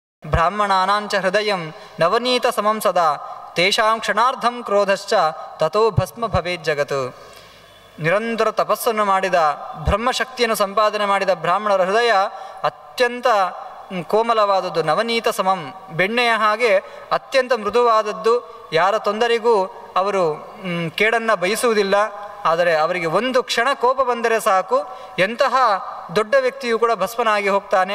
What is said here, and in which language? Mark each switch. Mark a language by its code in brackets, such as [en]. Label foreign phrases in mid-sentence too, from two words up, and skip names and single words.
[sa] ब्राह्मणानांच हृदयं नवनीत समं सदा तेषां क्षणार्धं क्रोधश्च तथो भस्म भवेत् जगत्. [kn] ನಿರಂತರ ತಪಸ್ಸನ್ನು ಮಾಡಿದ, ಬ್ರಹ್ಮಶಕ್ತಿಯನ್ನು ಸಂಪಾದನೆ ಮಾಡಿದ ಬ್ರಾಹ್ಮಣರ ಹೃದಯ ಅತ್ಯಂತ ಕೋಮಲವಾದದ್ದು, [sa] नवनीत समं, [kn] ಬೆಣ್ಣೆಯ ಹಾಗೆ ಅತ್ಯಂತ ಮೃದುವಾದದ್ದು. ಯಾರ ತೊಂದರೆಗೂ ಅವರು ಕೇಡನ್ನು ಬಯಸುವುದಿಲ್ಲ. ಆದರೆ ಅವರಿಗೆ ಒಂದು ಕ್ಷಣ ಕೋಪ ಬಂದರೆ ಸಾಕು, ಎಂತಹ ದೊಡ್ಡ ವ್ಯಕ್ತಿಯೂ ಕೂಡ ಭಸ್ಮನಾಗಿ ಹೋಗ್ತಾನೆ.